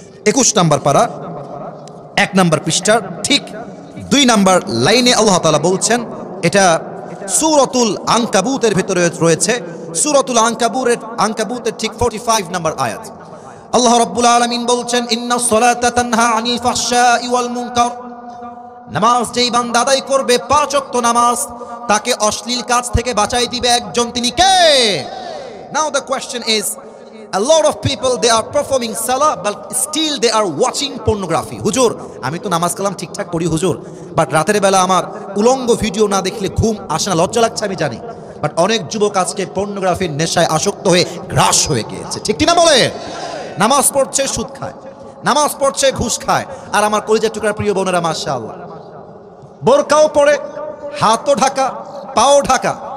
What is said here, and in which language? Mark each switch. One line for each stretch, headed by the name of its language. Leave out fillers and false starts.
Bangla: 21 number পারা 1 number পৃষ্ঠার ঠিক 2 নাম্বার লাইনে আল্লাহ তাআলা বলছেন, এটা সূরাতুল আনকাবুতের ভিতরে রয়েছে, সূরাতুল আনকাবুতের ঠিক 45 নাম্বার আয়াত। আল্লাহ রাব্বুল আলামিন বলছেন,
Arabic: ইন্নাস সালাতা তানহা আনিল ফাহশাই ওয়াল মুনকার।
Bangla: নামাজ যেই বান্দা আদায় করবে 5 ওয়াক্ত নামাজ, তাকে অশ্লীল কাজ থেকে বাঁচাই দিবে একজন, তিনি কে?
English: Now the question is, a lot of people they are performing salah but still they are watching pornography.
Bangla: হুজুর আমি তো নামাজ কালাম ঠিকঠাক পড়ি হুজুর, বাট রাতের বেলা আমার উলঙ্গ ভিডিও না দেখলে ঘুম আসে না, লজ্জা লাগছে আমি জানি, বাট অনেক যুবক আজকে পর্নোগ্রাফির নেশায় আসক্ত হয়ে গ্রাস হয়ে গিয়েছে। ঠিক কিনা বলে? নামাজ পড়ছে, সুদ খায়, নামাজ পড়ছে, ঘুষ খায়। আর আমার কলিজার টুকরার প্রিয় বোনেরা, মাশাআল্লাহ, বোরকাও পরে, হাতও ঢাকা, পাও ঢাকা।